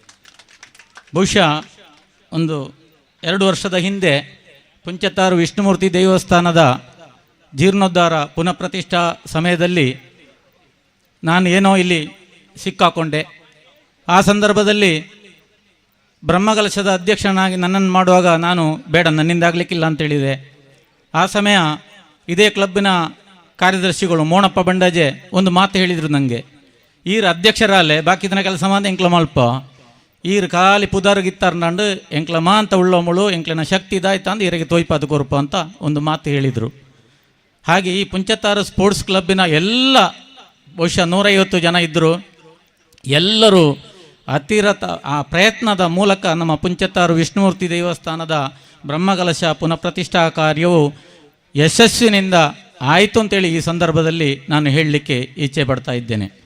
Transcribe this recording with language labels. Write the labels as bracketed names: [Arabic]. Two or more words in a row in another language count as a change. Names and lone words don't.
[Kannada] ಬಹುಶಃ ಒಂದು 2 ವರ್ಷದ ಹಿಂದೆ ಪುಂಚತ್ತಾರು ವಿಷ್ಣುಮೂರ್ತಿ ದೇವಸ್ಥಾನದ ಜೀರ್ಣೋದ್ಧಾರ ಪುನಃ ಪ್ರತಿಷ್ಠಾ ಸಮಯದಲ್ಲಿ ನಾನು ಏನೋ ಇಲ್ಲಿ ಸಿಕ್ಕಾಕೊಂಡೆ. ಆ ಸಂದರ್ಭದಲ್ಲಿ ಬ್ರಹ್ಮಕಲಶದ ಅಧ್ಯಕ್ಷನಾಗಿ ನನ್ನನ್ನು ಮಾಡುವಾಗ ನಾನು ಬೇಡ, ನನ್ನಿಂದ ಆಗಲಿಕ್ಕಿಲ್ಲ ಅಂತೇಳಿದೆ. ಆ ಸಮಯ ಇದೇ ಕ್ಲಬ್ಬಿನ ಕಾರ್ಯದರ್ಶಿಗಳು ಮೋಣಪ್ಪ ಬಂಡಾಜೆ ಒಂದು ಮಾತು ಹೇಳಿದರು ನನಗೆ, [Tulu] ಈರು ಅಧ್ಯಕ್ಷರಲ್ಲೇ ಬಾಕಿದನ ಕೆಲಸ ಮಾತ್ರ ಎಂಕ್ಲ ಮಲ್ಪ, ಈರು ಖಾಲಿ ಪುದಾರ್ಗಿತ್ತಾರ್ನಂಡು ಎಂಕ್ಲ ಮಾ ಅಂತ ಉಳ್ಳೋಮಳು ಎಂಕ್ಲನ ಶಕ್ತಿ ಇದಾಯ್ತಾ ಅಂತ ಈರಿಗೆ ತೋಯ್ಪಾದ ಕೊರಪ ಅಂತ [Kannada] ಒಂದು ಮಾತು ಹೇಳಿದರು. ಹಾಗೆ ಈ ಪುಂಚತ್ತಾರು [English] sports club [Kannada] ಎಲ್ಲ ಬಹುಶಃ 150 ಜನ ಇದ್ದರು. ಎಲ್ಲರೂ ಅತಿರಥ ಆ ಪ್ರಯತ್ನದ ಮೂಲಕ ನಮ್ಮ ಪುಂಚತ್ತಾರು ವಿಷ್ಣುಮೂರ್ತಿ ದೇವಸ್ಥಾನದ ಬ್ರಹ್ಮಕಲಶ ಪುನಃ ಪ್ರತಿಷ್ಠಾ ಕಾರ್ಯವು ಯಶಸ್ವಿನಿಂದ ಆಯಿತು ಅಂತೇಳಿ ಈ ಸಂದರ್ಭದಲ್ಲಿ ನಾನು ಹೇಳಲಿಕ್ಕೆ ಇಚ್ಛೆ ಪಡ್ತಾ ಇದ್ದೇನೆ.